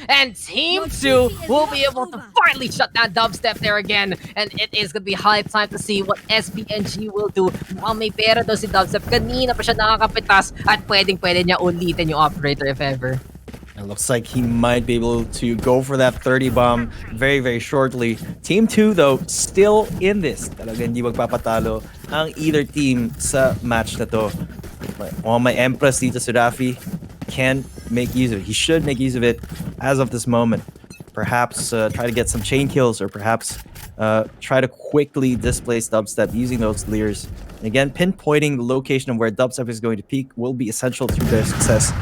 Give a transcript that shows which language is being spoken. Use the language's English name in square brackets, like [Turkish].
[English] And Team 2 will be able to finally shut down Dubstep there again, and it is gonna be high time to see what SPNG will do. [Filipino] Mukhang may pera daw si Dubstep. Kanina pa siya nakakapitas at pwede niya ulitin yung operator if ever. [English] It looks like he might be able to go for that 30 bomb very, very shortly. Team 2, though, still in this. [Filipino] Talaga hindi magpapatalo ang either team sa match na to. [English] My Empress [Filipino] dito si [English] Rafi can make use of it. He should make use of it as of this moment. Perhaps try to get some chain kills, or perhaps try to quickly displace Dubstep using those leers. And again, pinpointing the location of where Dubstep is going to peak will be essential to their success.